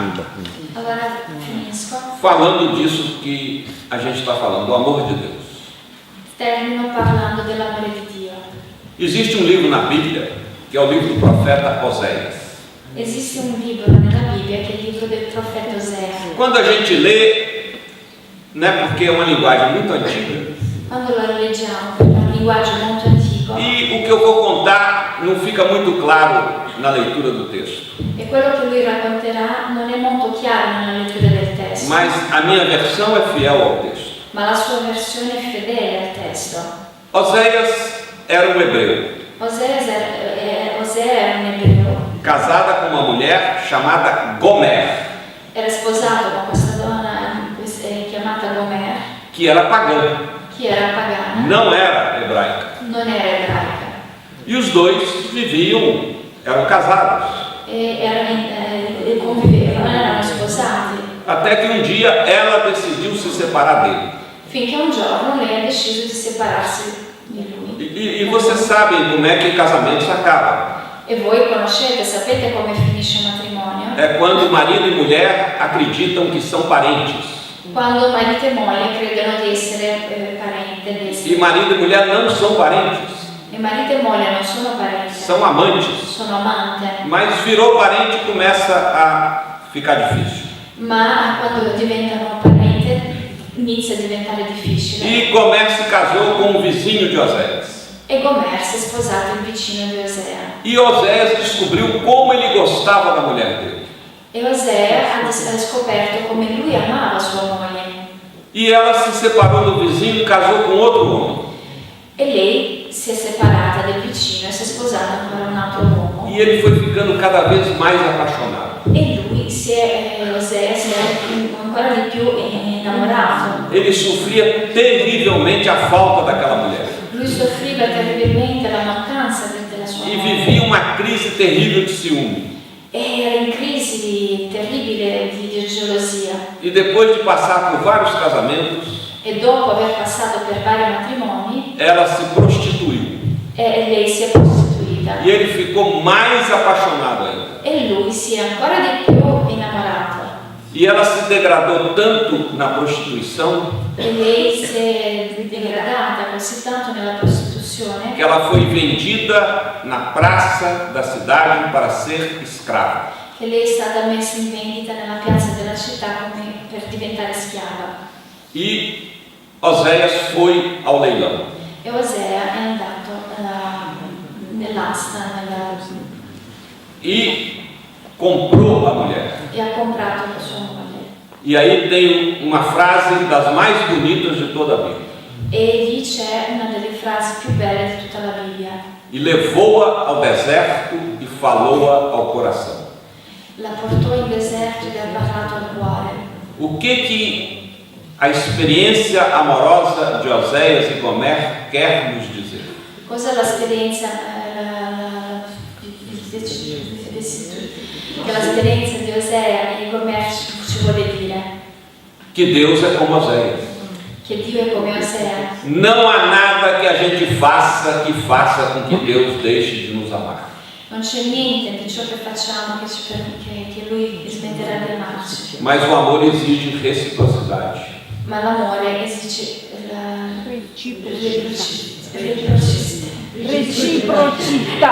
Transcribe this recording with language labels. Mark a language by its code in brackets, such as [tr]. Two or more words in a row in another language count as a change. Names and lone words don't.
[it] Allora finisco. [pt] falando disso que a gente está falando, do amor de Deus. [it] Termino parlando dell'amore di Dio. [pt] Existe um livro na Bíblia, que é o livro do profeta Oséias. [it] Esiste un libro nella Bibbia che è il libro del profeta Osea. [pt] Quando a gente lê, né, porque é uma linguagem muito antiga, [it] Quando lo leggiamo, è un linguaggio molto antico, [pt] e o que eu vou contar não fica muito claro na leitura do texto. [it] e quello che lui racconterà non è molto chiaro nella lettura del testo, [pt] Mas a minha versão é fiel ao texto. [it] ma la sua versione è fedele al testo. [pt] Oséias era um hebreu, [it] Osea era un ebreo, [pt] casada com uma mulher chamada Gomer, [it] era sposato con questa donna chiamata Gomer, [pt] que era pagã, [it] che era pagana, [pt] não era hebraica. [it] non era ebraica, [pt] E os dois viviam, eram casados. [it] e convivevano, erano sposati, [pt] Até que um dia ela decidiu se separar dele. [it] finché un giorno lei ha deciso di separarsi di lui. [pt] E vocês sabem como é que casamentos acabam. [it] E voi conoscete, sapete come finisce il matrimonio? [pt] É quando marido e mulher acreditam que são parentes. [it] Quando marito e moglie credono di essere parente, di essere... [pt] E marido e mulher não são parentes, [it] E marito e moglie non sono parenti, [pt] são amantes. [it] sono amante, [pt] Mas virou parente e começa a ficar difícil. [it] ma quando diventano parenti inizia a diventare difficile. [pt] E Gomer se casou com um vizinho de Oséias. [it] E Gomer si è sposato il vicino di Osea. [pt] E Oséias descobriu como ele gostava da mulher dele. [it] E Osea ha scoperto come lui amava sua moglie. [pt] E ela se separou do vizinho e casou com outro homem. [it] E lei si è separata del vicino e si è sposata con un altro uomo. [pt] E ele foi ficando cada vez mais apaixonado. [it] E lui Osea si è ancora di più innamorato. [pt] Ele sofria terrivelmente a falta daquela mulher. [it] Lui soffriva terribilmente la mancanza della sua E moglie. [pt] vivia uma crise terrível de ciúme. [it] E era in crisi terribile di gelosia. [pt] E depois de passar por vários casamentos, [it] E dopo aver passato per vari matrimoni, [pt] ela se prostituiu. [it] e lei si è prostituita. [pt] E ele ficou mais apaixonado ainda. [it] E lui si è ancora di più innamorato. [pt] E ela se degradou tanto na prostituição [it] E lei si è degradata così tanto nella prostituzione [pt] que ela foi vendida na praça da cidade para ser escrava. [it] che lei è stata messa in vendita nella piazza della città come per diventare schiava. [pt] E Oséias foi ao leilão. [it] E Osea è andato nell'asta [pt] E comprou a mulher. [it] e ha comprato la sua moglie. [pt] E aí tem uma frase das mais bonitas de toda a Bíblia. [it] E lì c'è una delle frasi più belle di tutta la Bibbia. [pt] E levou-a ao deserto e falou-a ao coração. [it] La portò in deserto e le ha parlato al cuore. [pt] O que a experiência amorosa de Oséias e Gomer quer nos dizer? [it] Cos'è l'esperienza che l'esperienza di Osea e Gomer ci vuole dire? [pt] Que Deus é como Oséias. [it] Che Dio è come Osea. [pt] Não há nada que a gente faça que faça com que Deus deixe de nos amar. [it] Non c'è niente di ciò che facciamo che Lui smetterà di amarci. [pt] Mas o amor exige reciprocidade. [it] Ma l'amore esige Reciprocità.